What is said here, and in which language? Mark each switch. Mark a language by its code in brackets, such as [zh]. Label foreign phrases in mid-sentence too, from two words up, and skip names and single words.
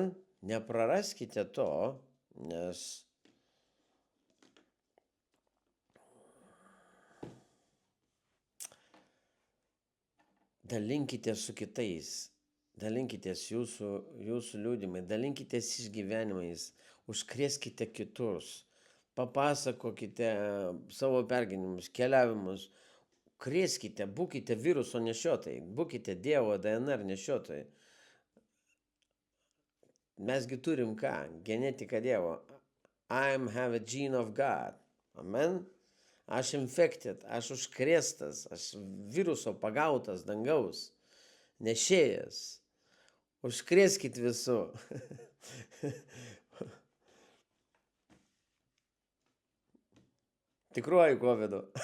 [lt] Nepraraskite to, nes dalinkitės su kitais, dalinkitės jūsų liūdimai, dalinkitės išgyvenimais, užkrėskite kitus, papasakokite savo pergyvenimus, keliavimus, krėskite, būkite viruso nešiotojai, būkite Dievo DNR nešiotojai. Mesgi turim ką? Genetiką Dievo. [en] I have a gene of God. Amen. [lt] Aš infected, aš užkrėstas, aš viruso pagautas dangaus, nešėjas. Užkrėskit visų. Tikruoju covidu.